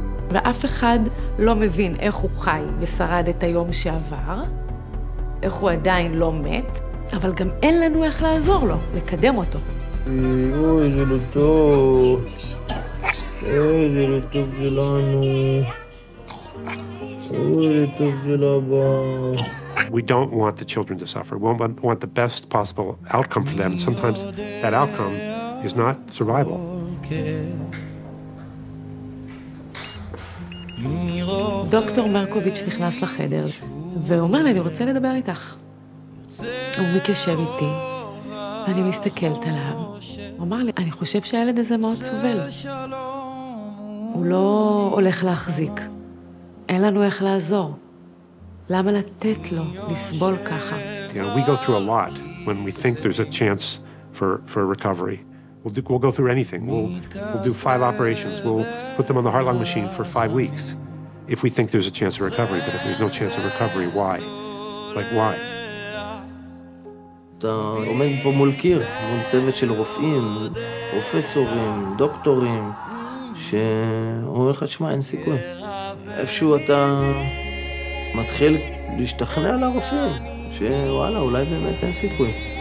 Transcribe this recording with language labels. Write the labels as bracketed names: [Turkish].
[Hebrew] ואף אחד לא מבין איך הוא חי ושרד את היום שעבר, איך הוא עדיין לא מת, אבל גם אין לנו איך לעזור לו, לקדם אותו. אוי, זה לא טוב. זה לא טוב שלנו. [English] We don't want the children to suffer. We want the best possible outcome for them. And sometimes that outcome is not survival. [Hebrew] דוקטור מרקוביץ' נכנס לחדר, והוא אומר לי, אני רוצה לדבר איתך. הוא מתיישב איתי, ואני מסתכלת עליו. הוא אמר לי, אני חושב שהילד הזה מאוד סובל. הוא לא הולך להחזיק. אין לנו איך לעזור. למה לתת לו לסבול ככה? [English] We go through a lot when we think there's a chance for recovery. We'll go through anything. We'll do 5 operations. We'll put them on the heart-lung machine for 5 weeks if we think there's a chance of recovery. But if there's no chance of recovery, why? Like, why? [Hebrew] אתה עומד פה מול קיר, מול צוות של רופאים, פרופסורים, דוקטורים, שאומר לך, תשמע, אין סיכוי. איפשהו אתה מתחיל להשתכנע לרופאים, שוואלה, אולי באמת אין סיכוי.